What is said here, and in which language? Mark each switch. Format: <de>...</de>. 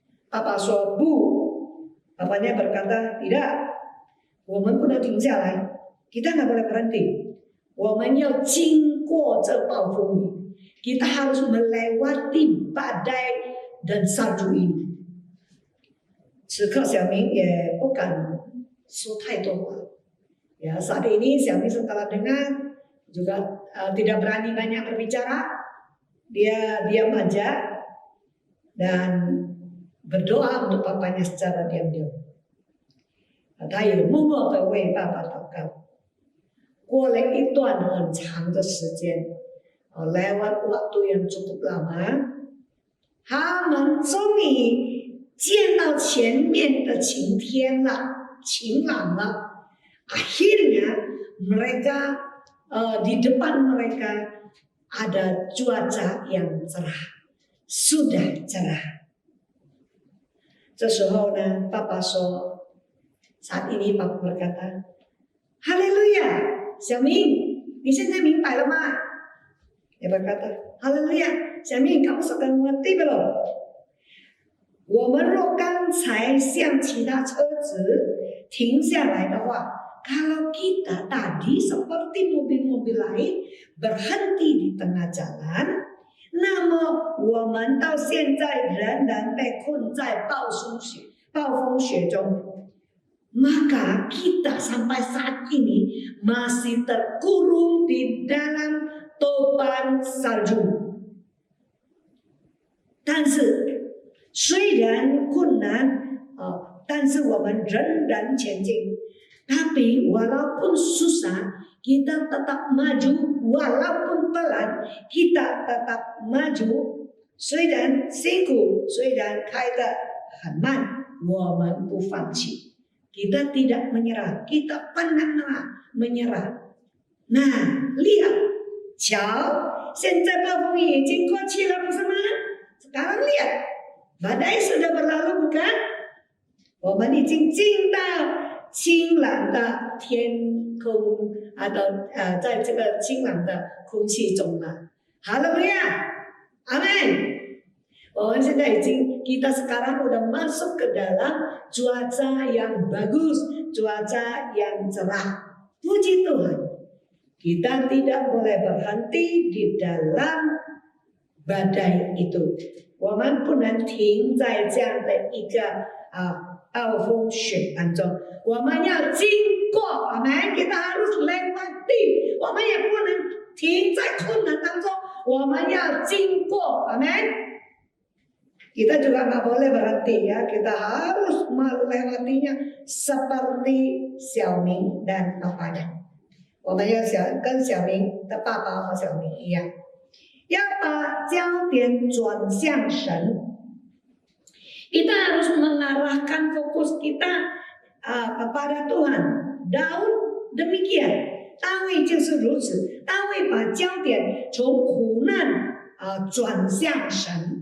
<zh>Papa 说不。</zh> <id>Papanya berkata tidak.</id> <zh>我们不能停下来。</zh> <id>Kita nggak boleh berhenti.</id> <zh>我们要经过这暴风雨。</zh> <id>Kita harus melewati badai dan salju ini.</id> <zh>此刻小明也不敢说太多话。</zh> <id>Ya, saat ini 小明 setelah dengar juga tidak berani banyak berbicara. Dia diam aja dan berdoa untuk papanya secara diam-diam.</id> <zh>他也默默地为爸爸祷告。过了一段很长的时间，</zh> <id>lewat waktu yang cukup lama，</id> <zh>他们终于见到前面的晴天了，晴朗了。</zh> <id>Akhirnya mereka di depan mereka ada cuaca yang cerah, sudah cerah.</id> <zh>这时候呢，爸爸说，</zh> <id>saat ini Papa berkata，</id> <zh>Haleluya， 小明，你现在明白了吗？</zh> <id>Dia berkata, Haleluya， 小明，kamu sudah mengerti belum？</id> <zh>我们若刚才像其他车子停下来的话，</zh> <id>kalau kita tadi seperti mobil-mobil lain berhenti di tengah jalan，</id> <zh>那么我们到现在仍然被困在暴风雪中，</zh> <id>maka kita sampai saat ini masih terkurung di dalam topan salju.</id> <zh>但是虽然困难， 但是我们仍然前进。</zh> <id>Tapi walaupun susah, kita tetap maju. Walaupun pelan, kita tetap maju.</id> <zh>虽然辛苦，虽然开得很慢，我们不放弃。</zh> <id>Kita tidak menyerah, kita pernah menyerah. Nah, lihat,</id> <zh>瞧，现在暴风雨已经过去了，不是吗？</zh> <id>Sekarang lihat, badai sudah berlalu, bukan?</id> <zh>我们已经进到 清朗的天空 atau 在这个清朗的空气中了。</zh> <id>Haleluya, amin.</id> <zh>我们现在已经</zh> <id>kita sekarang udah masuk ke dalam cuaca yang bagus, cuaca yang cerah. Puji Tuhan. Kita tidak boleh berhenti di dalam badai itu.</id> <zh>我们不能停在这样的一个暴风雪当中，我们要经过，阿们，</zh> <id>kita harus lewati，</id> <zh>我们也不能停在困难当中，我们要经过，阿们。</zh> <id>Kita juga nggak boleh berhenti ya, kita harus melewatinya seperti Xiaoming dan papanya.</id> <zh>我们要跟小明的爸爸和小明一样，要把焦点转向神。</zh> <id>Kita harus mengarahkan fokus kita kepada Tuhan. Daud demikian，</id> <zh>大卫就是如此，大卫把焦点从苦难转向神。</zh>